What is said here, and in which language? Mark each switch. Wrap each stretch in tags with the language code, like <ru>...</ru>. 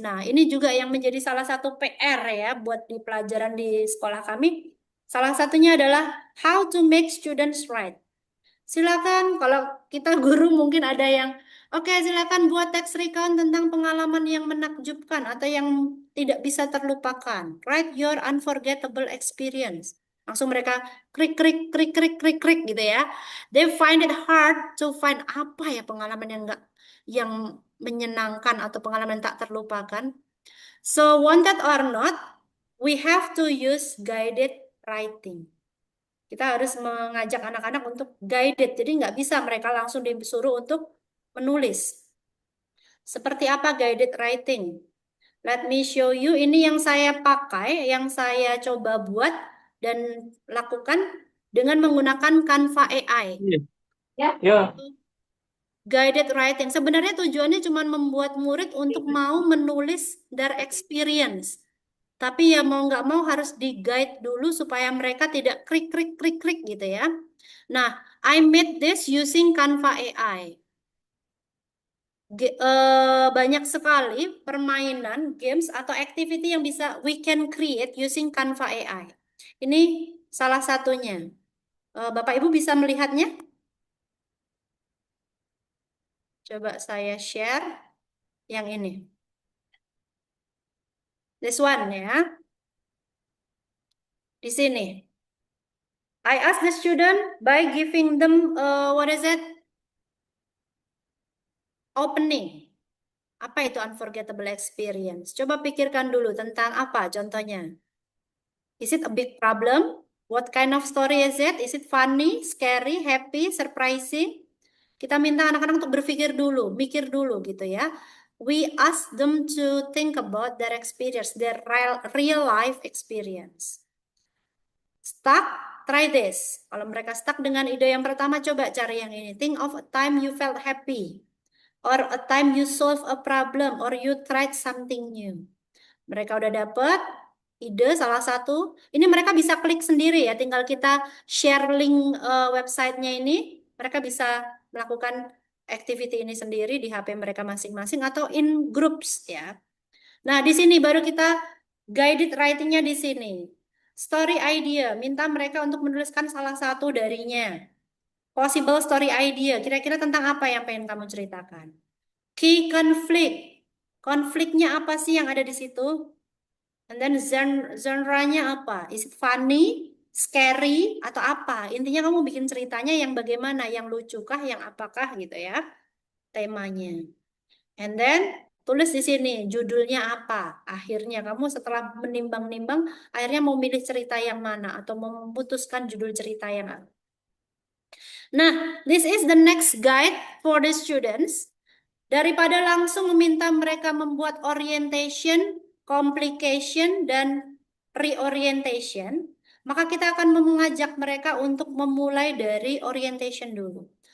<id>Nah, ini juga yang menjadi salah satu PR ya buat di pelajaran di sekolah kami. Salah satunya adalah</id> <en>how to make students write.</en> <id>Silakan kalau kita guru mungkin ada yang oke, silakan buat teks recount tentang pengalaman yang menakjubkan atau yang tidak bisa terlupakan.</id> <en>Write your unforgettable experience.</en> <id>Langsung mereka krik krik krik krik krik krik gitu ya.</id> <en>They find it hard to find</en> <id>apa ya pengalaman yang menyenangkan atau pengalaman tak terlupakan.</id> <en>So wanted or not, we have to use guided writing.</en> <id>Kita harus mengajak anak-anak untuk guided, jadi nggak bisa mereka langsung disuruh untuk menulis. Seperti apa guided writing?</id> <en>Let me show you.</en> <id>Ini yang saya pakai, yang saya coba buat dan lakukan dengan menggunakan Canva AI. Ya. Guided writing. Sebenarnya tujuannya cuma membuat murid untuk mau menulis</id> <en>their experience.</en> <id>Tapi ya mau nggak mau harus di-guide dulu supaya mereka tidak klik gitu ya.</id> <en>Nah, I made this using Canva AI.</en> <id>Banyak sekali permainan, games, atau activity yang bisa</id> <en>we can create using Canva AI.</en> <id>Ini salah satunya. Bapak Ibu bisa melihatnya? Coba saya share yang ini.</id> <en>This one ya.</en> <id>Di sini.</id> <en>I ask the student by giving them opening.</en> <id>Apa itu unforgettable experience? Coba pikirkan dulu tentang apa contohnya.</id> <en>Is it a big problem? What kind of story is it? Is it funny, scary, happy, surprising?</en> <id>Kita minta anak-anak untuk berpikir dulu, mikir dulu gitu ya.</id> <en>We ask them to think about their experience, their real life experience. Stuck? Try this.</en> <id>Kalau mereka stuck dengan ide yang pertama, coba cari yang ini.</id> <en>Think of a time you felt happy. Or a time you solve a problem. Or you tried something new.</en> <id>Mereka udah dapet ide salah satu. Ini mereka bisa klik sendiri ya. Tinggal kita share link websitenya ini. Mereka bisa melakukan activity ini sendiri di HP mereka masing-masing atau in groups ya. Nah, di sini baru kita guided writing-nya di sini. Story idea, minta mereka untuk menuliskan salah satu darinya.</id> <en>Possible story idea,</en> <id>kira-kira tentang apa yang pengen kamu ceritakan? Key conflict, Konfliknya apa sih yang ada di situ? And then genre-nya apa?</id> <en>Is it funny, scary,</en> <id>atau apa? Intinya kamu bikin ceritanya yang bagaimana, yang lucu kah, yang apakah gitu ya, temanya. And then tulis di sini judulnya apa. Akhirnya kamu setelah menimbang-nimbang, akhirnya mau milih cerita yang mana atau mau memutuskan judul cerita yang apa.</id> <en>Nah, this is the next guide for the students.</en> <id>Daripada langsung meminta mereka membuat orientation, complication, dan reorientation, maka kita akan mengajak mereka untuk memulai dari orientation dulu.</id>